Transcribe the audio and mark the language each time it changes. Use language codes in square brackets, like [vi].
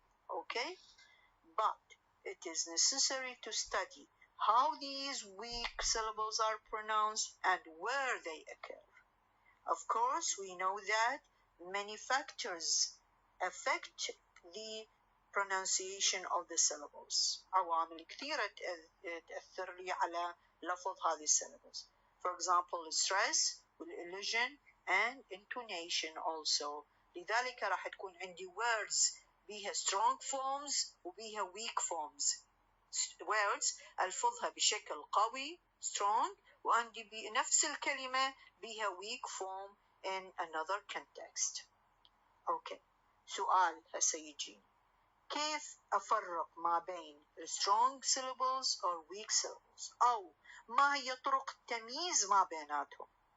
[en] Okay, but it is necessary to study how these weak syllables are pronounced and where they occur. Of course, we know that many factors affect the pronunciation of the syllables. [ar] عوامل كثيرة تأثر لي على لفظ هذه syllables. [en] For example, stress, elision, and intonation also. [ar] لذلك راح تكون عندي words بيها strong forms وبيها weak forms. words ألفظها بشكل قوي strong وعندي بنفس الكلمة بها weak form [en] in another context. [ar] Okay, سؤال هسه يجيني كيف أفرق ما بين strong syllables [en] or weak syllables [ar] أو ما هي طرق التمييز ما بيناتهم.